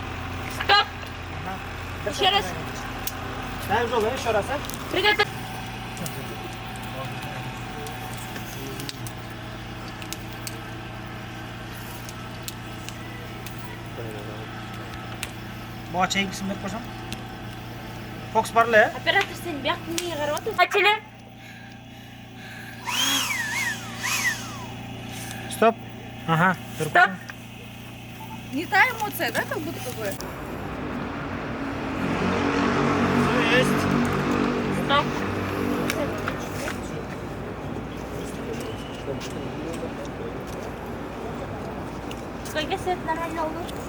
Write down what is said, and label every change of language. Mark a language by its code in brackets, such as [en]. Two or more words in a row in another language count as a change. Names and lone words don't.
[ru] Еще раз. Ставим жол, еще раз, а? Приготовь. [ky] Буга чейгисин берип койсоң. Фокус бар эле, Оператор сен бияктан неге карап атасың? [ru] Начали. Стоп. Ага. Стоп. Не та эмоция, да, как будто такое? Есть. Стоп. Сколько свет нормально oldu?